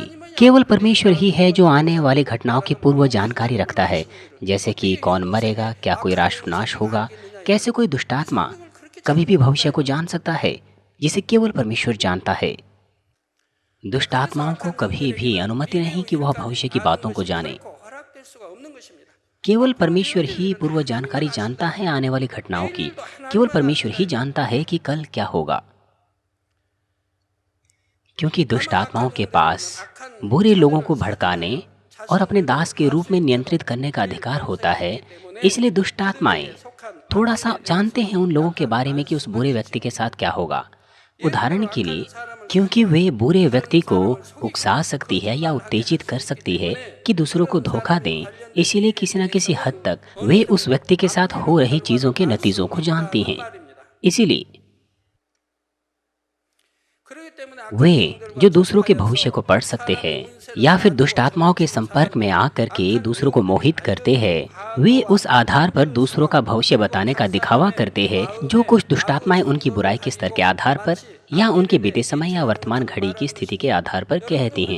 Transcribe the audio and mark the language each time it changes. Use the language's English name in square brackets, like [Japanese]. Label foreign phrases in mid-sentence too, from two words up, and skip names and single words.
[Hindi] केवल परमेश्वर ही है जो आने वाली घटनाओं की पूर्व जानकारी रखता है, जैसे कि कौन मरेगा, क्या कोई राष्ट्र नाश होगा। कैसे कोई दुष्ट आत्मा कभी भी भविष्य को जान सकता है जिसे केवल परमेश्वर जानता है। दुष्ट आत्माओं को कभी भी अनुमति नहीं कि वह भविष्य की बातों को जाने। [Korean] 허락될 수가 없는 것입니다. [Hindi] केवल परमेश्वर ही पूर्व जानकारी जानता है आने वाली घटनाओं की। केवल परमेश्वर ही जानता है कि कल क्या होगा। क्योंकि दुष्ट आत्माओं के पास बुरे लोगों को भड़काने और अपने दास के रूप में नियंत्रित करने का अधिकार होता है, इसलिए दुष्ट आत्माएं थोड़ा सा जानते हैं उन लोगों के बारे में कि उस बुरे व्यक्ति के साथ क्या होगा। उदाहरण के लिए, क्योंकि वे बुरे व्यक्ति को उकसा सकती है या उत्तेजित कर सकती है कि दूसरों को धोखा दें, इसीलिए किसी न किसी हद तक वे उस व्यक्ति के साथ हो रही चीज़ों के नतीजों को जानती हैं। इसीलिए [Korean] 그렇기 때문에 [Hindi] वे जो दूसरों के भविष्य को पढ़ सकते हैं या फिर दुष्ट आत्माओं के संपर्क में आकर के दूसरों को मोहित करते हैं, वे उस आधार पर दूसरों का भविष्य बताने का दिखावा करते हैं जो कुछ दुष्ट आत्माएं उनकी बुराई के स्तर के आधार पर या उनके बीते समय या वर्तमान घड़ी की स्थिति के आधार पर कहती हैं।